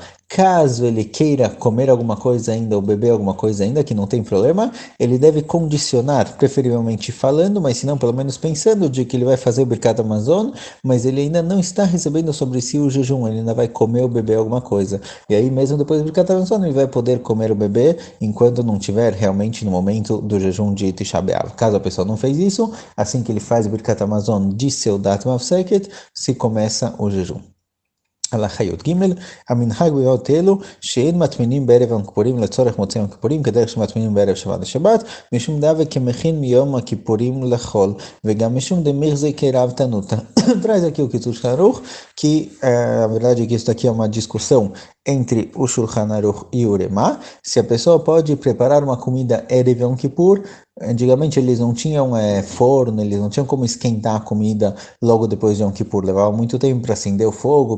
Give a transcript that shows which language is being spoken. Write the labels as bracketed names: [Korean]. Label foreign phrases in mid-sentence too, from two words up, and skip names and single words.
[Portuguese] Caso ele queira comer alguma coisa ainda ou beber alguma coisa ainda, que não tem problema, ele deve condicionar, preferivelmente falando, mas se não, pelo menos pensando de que ele vai fazer o Birkat Hamazon, mas ele ainda não está recebendo sobre si o jejum, ele ainda vai comer ou beber alguma coisa. E aí, mesmo depois do Birkat Hamazon, ele vai poder comer ou beber enquanto não tiver realmente no momento do jejum de Tisha B'Av. Caso a pessoa não fez isso, assim que ele faz o Birkat Hamazon de Seudat Mafseket, se começa o jejum. [Hebrew] הלכה י"ג, המנהג בהיות אלו שאין מטמינים בערב יום הכיפורים לצורך מוצאי יום הכיפורים כדרך שמטמינים בערב שבת לשבת, משום דאבה כמכין מיום הכיפורים לחול, וגם משום דמיחזי כרב תנותא. [Portuguese] Traz aqui o Kitzur Shulchan Aruch, que a verdade é que isso daqui é uma discussão entre o Shulchan Aruch e o Uremá, se a pessoa pode preparar uma comida Erev Yom Kippur. Antigamente eles não tinham forno, eles não tinham como esquentar a comida logo depois de Yom Kippur, levava muito tempo para acender o fogo,